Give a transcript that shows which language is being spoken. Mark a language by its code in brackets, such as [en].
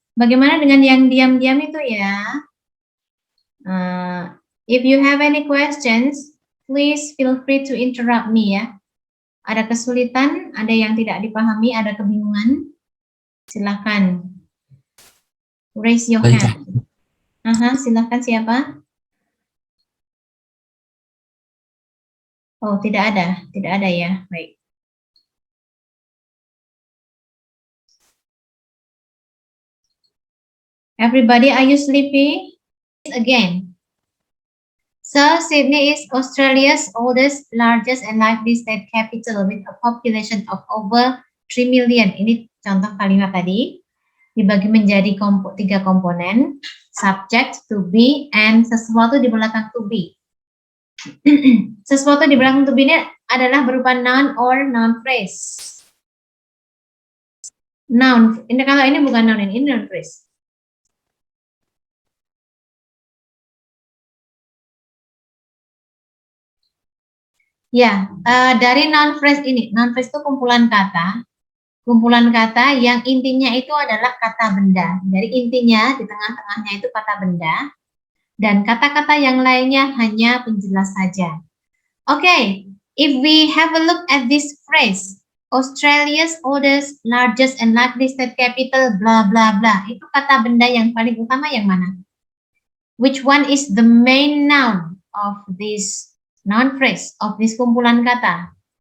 [id] Bagaimana dengan yang diam-diam itu ya? [en] If you have any questions, please feel free to interrupt me ya. [id] Ada kesulitan, ada yang tidak dipahami, ada kebingungan, silakan [en] raise your hand. [id] Silakan siapa? Oh, tidak ada ya. Baik. [en] Everybody, are you sleepy? Again. So, Sydney is Australia's oldest, largest, and lively state capital with a population of over 3 million. [id] Ini contoh kalimat tadi. Dibagi menjadi 3 komponen. [en] Subject, to be, and [id] sesuatu di belakang [en] to be. [id] Sesuatu di belakang to be ini adalah berupa [en] noun or noun phrase. [id] Noun. Ini kalau ini bukan noun, ini noun phrase. Ya, dari noun phrase ini. Noun phrase itu kumpulan kata yang intinya itu adalah kata benda. Dari intinya di tengah-tengahnya itu kata benda. Dan kata-kata yang lainnya hanya penjelas saja. [en] Okay, if we have a look at this phrase, Australia's oldest, largest, and lively state capital, blah, blah, blah. [id] Itu kata benda yang paling utama yang mana? [en] Which one is the main noun of this noun phrase, of this [id] kumpulan kata?